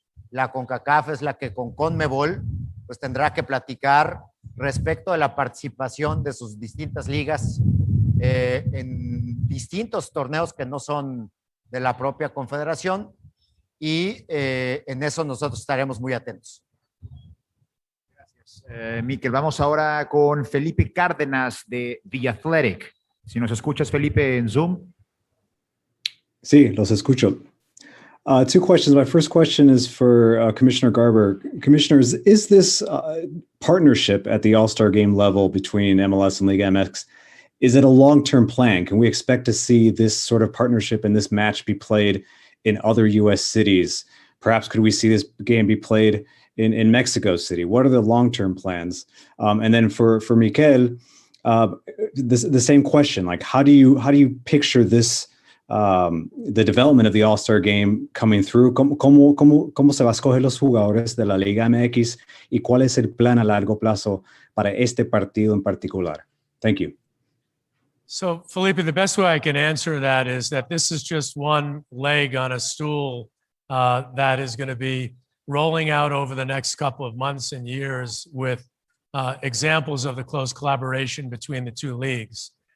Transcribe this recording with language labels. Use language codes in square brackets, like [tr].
[es] La CONCACAF es la que con CONMEBOL pues tendrá que platicar respecto de la participación de sus distintas ligas en distintos torneos que no son de la propia confederación, y en eso nosotros estaremos muy atentos. Gracias, Mikel. Vamos ahora con Felipe Cárdenas de The Athletic. Si nos escuchas, Felipe, en Zoom. Sí, los escucho. [en] Two questions. My first question is for Commissioner Garber. Commissioner, is this partnership at the All-Star Game level between MLS and Liga MX, is it a long-term plan? Can we expect to see this sort of partnership and this match be played in other U.S. cities? Perhaps could we see this game be played in Mexico City? What are the long-term plans? And then for Mikel, the same question. Like, how do you picture this? The development of the All-Star Game coming through, [es] ¿cómo se va a escoger los jugadores de la Liga MX y cuál es el plan a largo plazo para este partido en particular? [en] Thank you. So, Felipe, the best way I can answer that is that this is just one leg on a stool that is going to be rolling out over the next couple of months and years with examples of the close collaboration between the two leagues.